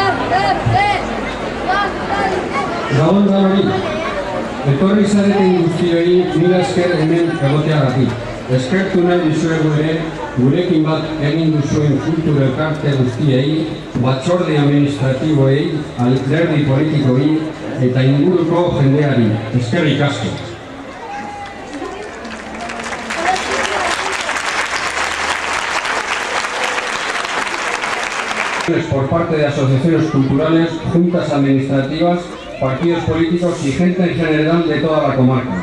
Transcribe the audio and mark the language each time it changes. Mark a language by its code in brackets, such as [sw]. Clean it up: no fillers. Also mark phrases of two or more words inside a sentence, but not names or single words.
[eu] Gabon danori, etorri zareten guztioi mila esker hemen egoteagatik. Eskertu nahi dizuegu ere, gurekin bat egin duzuen kultur elkarte guztiei, batzorde administratiboei, alderdi politikoi eta inguruko jendeari. Eskerrik asko. [es] Por parte de asociaciones culturales, juntas administrativas, partidos políticos y gente en general de toda la comarca.